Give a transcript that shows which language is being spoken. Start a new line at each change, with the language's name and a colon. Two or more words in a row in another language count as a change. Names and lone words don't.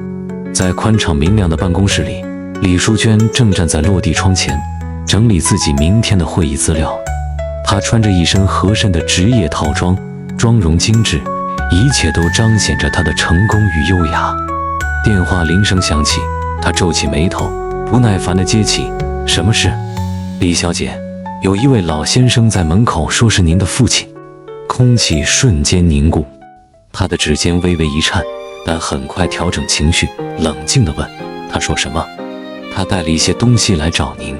Chinese: 在寬敞明亮的辦公室裡，李淑娟正站在落地窗前，整理自己明天的會議資料。她穿着一身合身的職業套裝，妝容精緻，一切都彰顯着她的成功與優雅。電話鈴聲響起，她皺起眉頭，不耐煩地接起：“什麼事？”“李小姐，有一位老先生在門口，說是您的父親。” 空氣瞬間凝固，她的指尖微微一顫，但很快調整情緒，冷靜地問：“他說什麼？”“他帶了一些東西來找您。”